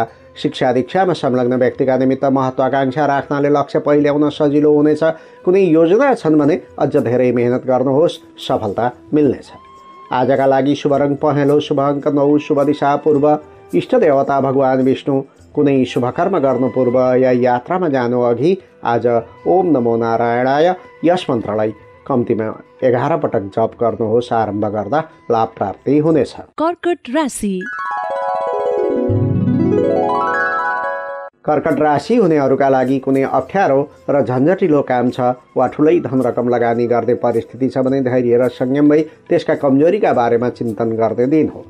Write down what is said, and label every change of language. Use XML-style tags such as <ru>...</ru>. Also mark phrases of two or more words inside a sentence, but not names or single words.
<ne>शिक्षा दीक्षामा संलग्न व्यक्तिका निमित्त महत्त्वाकांक्षा राख्नाले लक्ष्य पहिल्याउन सजिलो हुनेछ। कुनै योजना छन् भने अझ धेरै मेहनत गर्नुहोस्, सफलता मिल्नेछ। आजका लागि शुभ रङ पहेँलो, शुभ अङ्क 9, शुभ दिशा पूर्व, इष्ट देवता भगवान विष्णु, कुनै शुभ कर्म गर्नु पूर्व या यात्रामा जानु अघि आज</ne> <sa>ओम नमो नारायणाय</sa> <ne>यस मन्त्रलाई कम्तीमा 11 पटक जप गर्नुहोस्। आरम्भ गर्दा लाभ प्राप्ति हुनेछ। कर्कट राशि। कर्कट राशि हुनेहरूका लागि कुनै अप्ठ्यारो र झन्झटिलो काम छ वा ठुलै धन रकम लगानी गर्ने परिस्थिति छ भने धैर्य र संयम भई त्यसका कमजोरीका बारेमा चिन्तन गर्ने दिन हो।</ne>